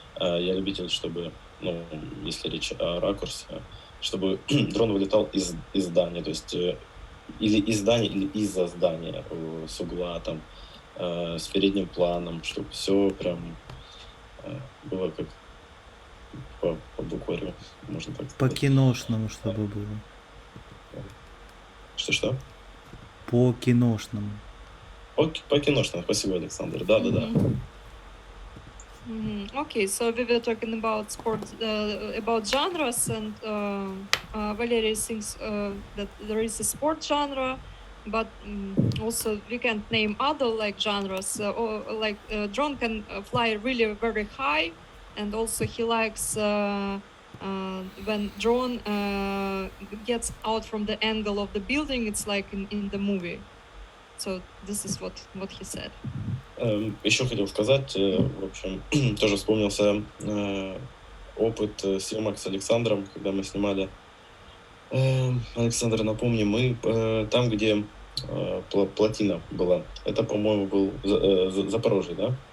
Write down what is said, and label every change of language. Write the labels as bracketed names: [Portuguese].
[Russian] Я любитель, чтобы, ну, если речь о ракурсе, чтобы дрон вылетал из здания, то есть или из здания, или из-за здания, с угла, там, с передним планом, чтобы все прям было как по букварю, можно так По сказать. киношному, чтобы было. Что? По киношному. По киношному, спасибо, Александр. Да. [English] Okay, so we were talking about sports, about genres, and Valery thinks that there is a sport genre, but also we can't name other like genres. Or like drone can fly really very high, and also he likes when drone gets out from the angle of the building. It's like in the movie. So this is what he said. [Russian] Еще хотел сказать, в общем, тоже вспомнился опыт съемок с Александром, когда мы снимали. Александр, напомни, мы там, где плотина была, это, по-моему, был Запорожье, да?